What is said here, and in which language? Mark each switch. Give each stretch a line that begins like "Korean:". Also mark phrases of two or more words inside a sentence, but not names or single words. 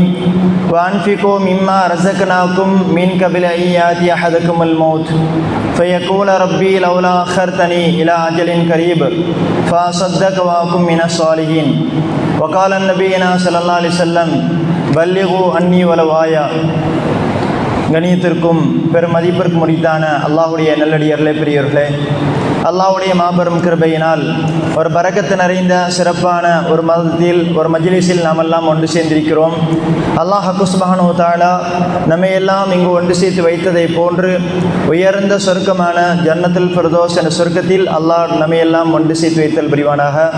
Arabic: وأنفقوا مما رزقناكم من قبل أن يأتي أحدكم الموت فيقول ربي لولا أخرتني إلى أجل قريب فأصدق وأكن من الصالحين. وقال النبينا صلى الله عليه وسلم بلغوا عني ولو آية.
Tamil: கணியத்திற்கும் பெருமதிப்பிற்கும் உரித்தான அல்லாஹ்வுடைய நல்லடியார்களே, பெரியவர்களே, அல்லாஹ்வுடைய மாபெரும் கிருபையினால் ஒரு பரக்கத்து நிறைந்த சிறப்பான ஒரு மதத்தில் ஒரு மஜ்லிஸில் நாம் எல்லாம் ஒன்று சேர்ந்திருக்கிறோம்.
Arabic: الله سبحانه وتعالى
Tamil: நம்மை எல்லாம் இங்கு ஒன்று சேர்த்து வைத்ததை போன்று உயர்ந்த சொர்க்கமான ஜன்னத்துல் ஃபிர்தௌஸ் என்ற சொர்க்கத்தில் அல்லாஹ் நம்மை எல்லாம் ஒன்று சேர்த்து வைத்தல் புரிவானாக.